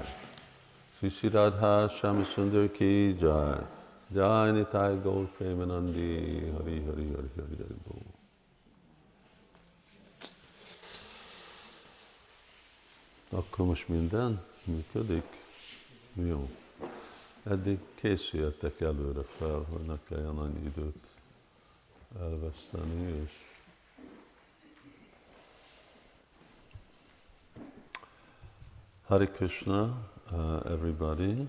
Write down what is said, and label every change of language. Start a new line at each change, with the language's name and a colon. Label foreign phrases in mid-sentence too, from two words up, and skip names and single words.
Hindi: श्री श्री राधा श्याम सुन्दर की जय.
Bangla: জয় নিতাই গৌর প্রেমানন্দী। হরি হরি হরি হরি হরি বোল.
Hungarian: Akkor most minden működik? Jó. Eddig készüljetek előre fel, hogy ne kelljen annyi időt elveszteni, és Hare Krishna, everybody.